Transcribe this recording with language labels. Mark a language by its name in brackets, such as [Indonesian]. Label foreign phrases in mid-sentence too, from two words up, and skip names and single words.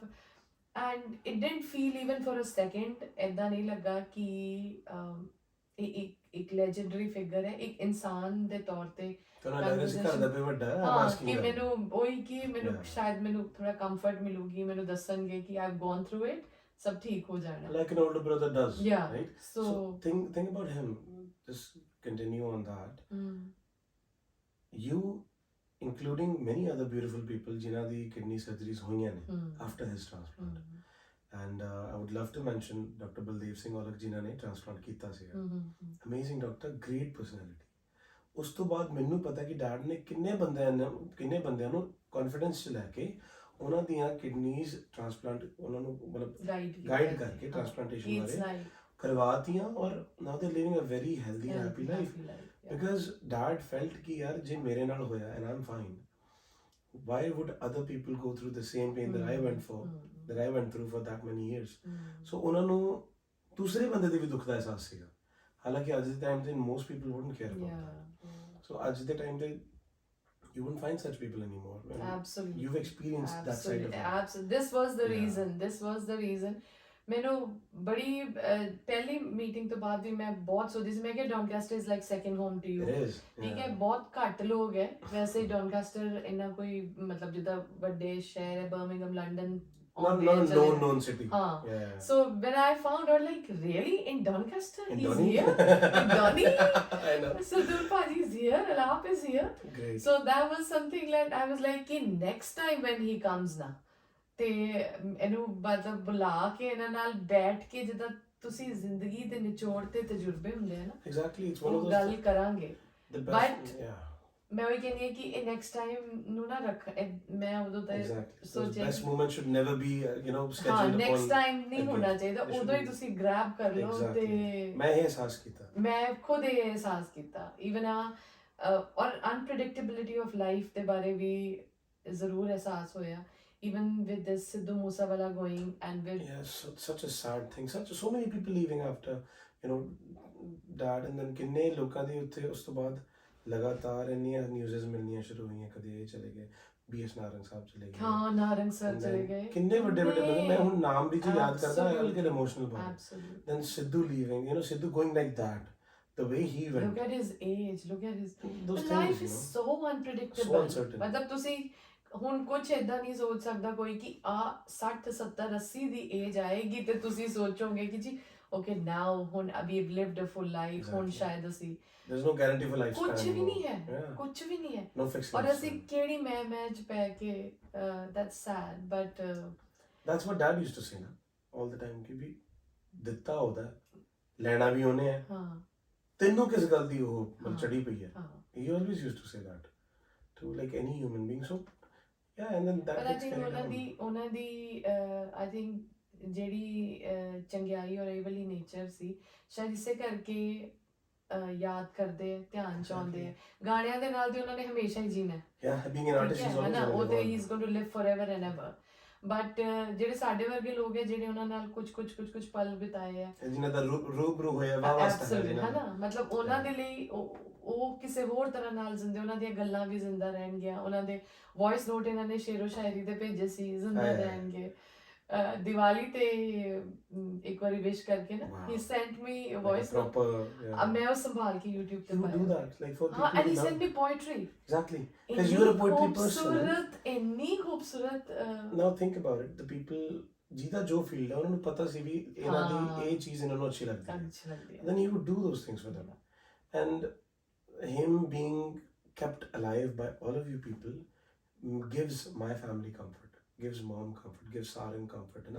[English] And it didn't feel even for a second [Punjabi] ਇੱਦਾਂ ਨਹੀਂ ਲੱਗਾ ਕਿ ਇਹ ਇੱਕ [English] legendary figure [Punjabi] ਹੈ, ਇੱਕ ਇਨਸਾਨ ਦੇ ਤੌਰ ਤੇ. ਕਿ ਮੈਨੂੰ ਉਹੀ ਕਿ ਮੈਨੂੰ ਸ਼ਾਇਦ ਮੈਨੂੰ ਥੋੜਾ ਕੰਫਰਟ ਮਿਲੂਗੀ, ਮੈਨੂੰ ਦੱਸਣਗੇ ਕਿ [English] I have gone through it, [Punjabi] ਸਭ ਠੀਕ ਹੋ ਜਾਣਾ. [English] Like an older brother does, right? So think about him. Just continue on that. You, including many other beautiful people, [Punjabi] ਜਿਨ੍ਹਾਂ ਦੀ [English] kidney surgeries [Punjabi] ਹੋਈਆਂ ਨੇ [English] after his transplant. And I would love to mention Dr. [Punjabi] Baldev Singh Olak जिन्हां ने transplant कीता सीगा. [English] Amazing doctor, great personality. [Punjabi] ਉਸ ਤੋਂ ਬਾਅਦ ਮੈਨੂੰ ਪਤਾ ਕਿ ਡੈਡ ਨੇ ਕਿੰਨੇ ਬੰਦਿਆਂ ਨੂੰ ਕੌਨਫੀਡੈਂਸ 'ਚ ਲੈ ਕੇ ਉਹਨਾਂ ਦੀਆਂ [English] kidneys transplant [Punjabi] ਉਹਨਾਂ ਨੂੰ ਮਤਲਬ ਗਾਈਡ ਕਰਕੇ ਟ੍ਰਾਂਸਪਲਾਂਟੇਸ਼ਨ ਬਾਰੇ ਕਰਵਾਤੀਆਂ, ਔਰ [English] now they living a very healthy happy life. because dad felt [Punjabi] ਕਿ ਯਾਰ ਜੇ ਮੇਰੇ ਨਾਲ ਹੋਇਆ [English] and I'm fine, why would other people go through the same pain that I went through for that many years. [Punjabi] ਸੋ ਉਹਨਾਂ ਨੂੰ ਦੂਸਰੇ ਬੰਦੇ ਦੇ ਵੀ ਦੁੱਖ ਦਾ ਅਹਿਸਾਸ ਸੀਗਾ, ਹਾਲਾਂਕਿ ਅੱਜ ਦੇ ਟਾਈਮ ਤੇ [English] most people wouldn't care about that. So [Punjabi] ਅੱਜ ਦੇ ਟਾਈਮ ਤੇ [English] you wouldn't find such people anymore. Absolutely. You've experienced that side of it. Absolutely. This was the reason. [Punjabi] ਮੈਨੂੰ ਬੜੀ ਪਹਿਲੀ ਮੀਟਿੰਗ ਤੋਂ ਬਾਅਦ ਵੀ ਮੈਂ ਬਹੁਤ ਸੋਚਦੀ ਸੀ, ਮੈਂ ਕਿਹਾ ਡੌਨਕਾਸਟਰ [English] is like second home to you. [Punjabi] ਠੀਕ ਹੈ, ਬਹੁਤ ਘੱਟ ਲੋਕ ਹੈ ਵੈਸੇ ਡੌਨਕਾਸਟਰ ਇੰਨਾ ਕੋਈ ਮਤਲਬ ਜਿੱਦਾਂ ਵੱਡੇ ਸ਼ਹਿਰ ਹੈ, ਬਰਮਿੰਘਮ, ਲੰਡਨ, [English] not known city. So when I found out, like, really in Doncaster, he's here, in Donny, I know. Sardool Paji is here, Alaap is here. Great. So that was something like I was like, next time when he comes [Punjabi] na, ਤੇ ਇਹਨੂੰ ਮਤਲਬ ਬੁਲਾ ਕੇ ਇਹਨਾਂ ਨਾਲ ਬੈਠ ਕੇ ਜਿੱਦਾਂ ਤੁਸੀਂ ਜ਼ਿੰਦਗੀ ਦੇ ਨਿਚੋੜ ਤੇ ਤਜਰਬੇ ਹੁੰਦੇ ਆ ਨਾ, [English] exactly, it's one of those [Punjabi] ਗੱਲ ਕਰਾਂਗੇ. [English] But [Punjabi] ਮੈਂ ਉਹ ਕਹਿੰਦੀ ਹਾਂ ਕਿ ਇਹ [English] next time [Punjabi] ਨੂੰ ਨਾ ਰੱਖ, ਮੈਂ ਉਦੋਂ ਤੱਕ [English] ਸੋਚਿਆ best moment should never be scheduled upon. next time [Punjabi] ਨਹੀਂ ਹੋਣਾ ਚਾਹੀਦਾ, ਉਦੋਂ ਹੀ ਤੁਸੀਂ ਗ੍ਰੈਬ ਕਰ ਲਓ. ਤੇ ਮੈਂ ਇਹ ਅਹਿਸਾਸ ਕੀਤਾ, ਮੈਂ ਖੁਦ ਇਹ ਅਹਿਸਾਸ ਕੀਤਾ. ਈਵਨ ਔਰ [English] unpredictability of life [Punjabi] ਦੇ ਬਾਰੇ ਵੀ ਜ਼ਰੂਰ ਅਹਿਸਾਸ ਹੋਇਆ. [English] Even with this Sidhu Moosewala going and with such a sad thing, so many people leaving after dad, and then [Punjabi] ਕਿੰਨੇ ਲੋਕਾਂ ਦੇ ਉੱਤੇ ਉਸ ਤੋਂ ਬਾਅਦ ਲਗਾਤਾਰ ਇੰਨੀਆਂ ਨਿਊਜ਼ਸ ਮਿਲਣੀਆਂ ਸ਼ੁਰੂ ਹੋਈਆਂ, ਕਦੇ ਇਹ ਚਲੇ ਗਏ, BS ਨਾਰੰਗ ਸਾਹਿਬ ਚਲੇ ਗਏ, ਹਾਂ ਨਾਰੰਗ ਸਰ ਚਲੇ ਗਏ, ਕਿੰਨੇ ਵੱਡੇ ਬੰਦੇ, ਮੈਂ ਹੁਣ ਨਾਮ ਵੀ ਜੇ ਯਾਦ ਕਰਦਾ [English] I get emotional about it. Then Sidhu leaving, Sidhu going like that, the way he went, look at his age, look at his those life things, is so unpredictable, so uncertain. [Punjabi] ਮਤਲਬ ਤੁਸੀਂ ਹੁਣ ਕੁਝ ਏਦਾਂ ਨਹੀਂ ਸੋਚ ਸਕਦਾ ਕੋਈ ਕਿ ਆ 60 70 80 ਦੀ ਏਜ ਆਏਗੀ ਤੇ ਤੁਸੀਂ ਸੋਚੋਗੇ ਕਿ ਜੀ [English] okay now [Punjabi] ਹੁਣ ਅਭੀ [English] lived a full life, [Punjabi] ਹੁਣ ਸ਼ਾਇਦ ਅਸੀਂ [English] there's no guarantee for lifespan, [Punjabi] ਕੁਝ ਵੀ ਨਹੀਂ ਹੈ, ਕੁਝ ਵੀ ਨਹੀਂ ਹੈ, [English] no fixed [Punjabi] ਔਰ ਅਸੀਂ ਕਿਹੜੀ ਮੈਚ ਪੈ ਕੇ [English] that's sad, but that's what dad used to say na all the time [Punjabi] ਕਿ ਵੀ ਦਿੱਤਾ ਉਹਦਾ ਲੈਣਾ ਵੀ ਉਹਨੇ ਹੈ, ਹਾਂ ਤੈਨੂੰ ਕਿਸ ਗੱਲ ਦੀ ਉਹ ਚੜੀ ਪਈ ਹੈ. [English] He always used to say that to like any human being. So and then that I think [Punjabi] ਉਹਨਾਂ ਦੀ [English] I think [Punjabi] ਜਿਹੜੀ ਚੰਗਿਆਈ ਔਰ ਇਹ ਵਾਲੀ ਨੇਚਰ ਸੀ, ਸ਼ਾਇਦ ਇਸੇ ਕਰਕੇ ਯਾਦ ਕਰਦੇ ਆ, ਧਿਆਨ ਚ ਆਉਂਦੇ ਆ. ਗਾਣਿਆਂ ਦੇ ਨਾਲ ਤੇ ਉਹਨਾਂ ਨੇ ਹਮੇਸ਼ਾ ਹੀ ਜੀਣਾ ਹੈ, [English] being an artist is always [Punjabi] ਉਹ ਤੇ [English] he is going to live forever and ever. [Punjabi] ਬਟ ਜਿਹੜੇ ਸਾਡੇ ਵਰਗੇ ਲੋਕ ਹੈ ਜਿਹੜੇ ਉਹਨਾਂ ਨਾਲ ਕੁਝ ਪਲ ਬਿਤਾਏ ਆ ਜਿਨ੍ਹਾਂ ਦਾ ਰੂਬਰੂ ਹੋਇਆ ਵਾ ਵਾਸਤਾ ਹੈ ਨਾ, ਮਤਲਬ ਉਹਨਾਂ ਦੇ ਲਈ ਉਹ ਕਿਸੇ ਹੋਰ ਤਰ੍ਹਾਂ ਨਾਲ ਜ਼ਿੰਦੇ, ਉਹਨਾਂ ਦੀਆਂ ਗੱਲਾਂ ਵੀ ਜ਼ਿੰਦਾ ਰਹਿਣਗੀਆਂ, ਉਹਨਾਂ ਦੇ [English] voice note [Punjabi] ਇਹਨਾਂ ਨੇ ਸ਼ੇਰੋ ਸ਼ਾਇਰੀ ਦੇ ਭੇਜੇ ਸੀ, ਜ਼ਿੰਦਾ ਰਹਿਣਗੇ। ਦੀਵਾਲੀ ਤੇ ਇੱਕ ਵਾਰੀ ਵਿਸ਼ ਕਰਕੇ ਨਾ [English] he sent me a voice note, [Punjabi] ਮੈਂ ਉਹ ਸੰਭਾਲ ਕੇ YouTube ਤੇ ਪਾਇਆ। [English] You do that like for people and he sent me poetry, exactly, because you're a poetry person, [Punjabi] ਇੰਨੀ ਖੂਬਸੂਰਤ। [English] now think about it, the people [Punjabi] ਜਿਹਦਾ ਜੋ ਫੀਲਡ ਹੈ ਉਹਨਾਂ ਨੂੰ ਪਤਾ ਸੀ ਵੀ ਇਹਨਾਂ ਦੀ ਇਹ ਚੀਜ਼ ਇਹਨਾਂ ਨੂੰ ਅੱਛੀ ਲੱਗਦੀ ਹੈ, [English] then he would do those things for them, and him being kept alive by all of you people gives my family comfort, gives mom comfort, gives Saran comfort, [Punjabi] ਹੈ ਨਾ?